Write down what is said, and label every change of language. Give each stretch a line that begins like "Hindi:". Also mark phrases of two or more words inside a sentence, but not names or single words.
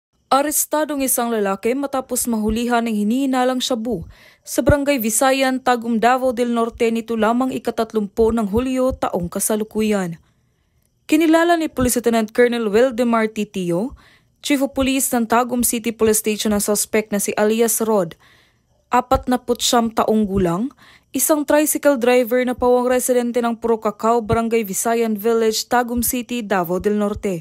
Filipino: Arestadong isang lalaki matapos mahulihan ng hinihinalang shabu sa Barangay Visayan, Tagum, Davao del Norte nito lamang ika-30 ng Hulyo taong kasalukuyan. Kinilala ni Police Lieutenant Colonel Wildemar Titio,
English: Chief of Police
Filipino: ng Tagum City Police Station ang suspect na si Alias Rod, 49 taong gulang, isang
English: tricycle driver
Filipino: na pawang residente ng Puro Cacao, Barangay Visayan Village, Tagum City, Davao del Norte.